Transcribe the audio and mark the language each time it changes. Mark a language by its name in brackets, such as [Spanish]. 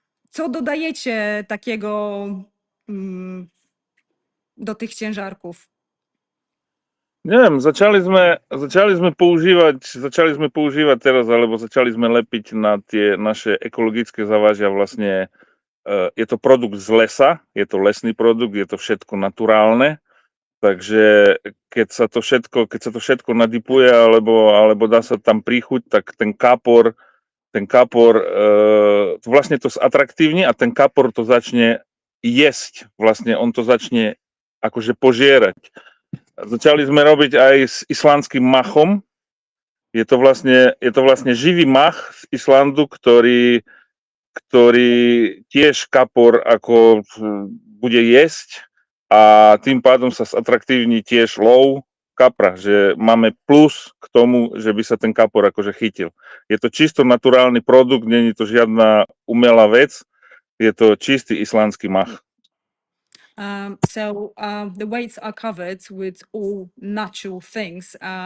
[Polish] Co dodajecie takiego do tych ciężarków? [Slovak] Nie wiem, zaczęli sme používať teraz, alebo začali sme lepiť na tie naše ekologické závažia. Vlastne je to produkt z lesa, je to lesný produkt, je to všetko naturálne, takže keď sa to všetko nadipuje alebo dá sa tam príchuť, tak ten kapor vlastne to zatraktívni a ten kapor to začne jesť, vlastne on to začne akože požierať. Začali sme robiť aj s islandským machom. Je to vlastne živý mach z Islandu, ktorý tiež kapor ako bude jesť a tým pádom sa zatraktívni tiež lov kapra, že máme plus k tomu, že by sa ten kapor akože chytil. Je to čisto naturálny produkt, nie je to žiadna umelá vec, je to čistý islandský mach. [English] The weights are covered with all natural things.